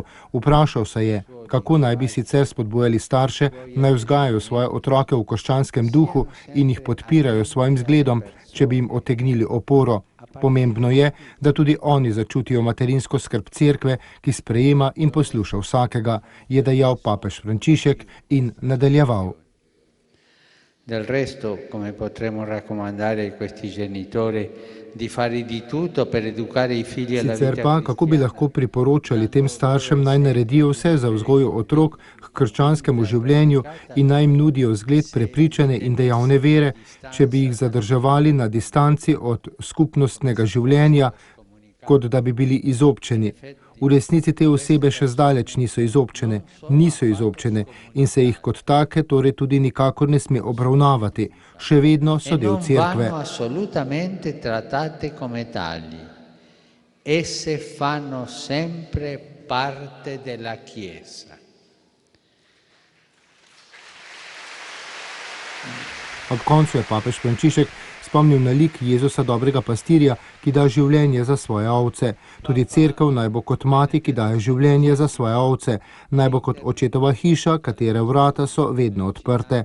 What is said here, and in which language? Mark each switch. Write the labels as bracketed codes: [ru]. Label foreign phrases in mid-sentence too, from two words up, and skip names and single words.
[sl] Vprašal se je, kako naj bi sicer spodbujali starše, naj vzgajajo svoje otroke v krščanskem duhu in jih podpirajo svojim zgledom, če bi jim otegnili oporo. Pomembno je, da tudi oni začutijo materinsko skrb cerkve, ki sprejema in posluša vsakega, je dejal papež Frančišek in nadaljeval. [it] Del resto, come potremmo raccomandare a questi genitori di fare di tutto per educare i figli alla vita [sl] Sicer pa, kako bi lahko priporočali tem staršem, naj naredijo vse za vzgojo otrok k krščanskemu življenju in naj jim nudijo zgled prepričane in dejavne vere, če bi jih zadrževali na distanci od skupnostnega življenja, kot da bi bili izobčeni. V resnici te osebe še zdaleč niso izobčene in se jih kot take torej tudi nikakor ne sme obravnavati. Še vedno so del cerkve. [it] Assolutamente trattate come tali. Esse fanno sempre parte della Chiesa. [sl] Ob koncu je papež Frančišek spomnil na lik Jezusa dobrega pastirja, ki da življenje za svoje ovce. Tudi cerkev naj bo kot mati, ki daje življenje za svoje ovce. Naj bo kot očetova hiša, katere vrata so vedno odprte.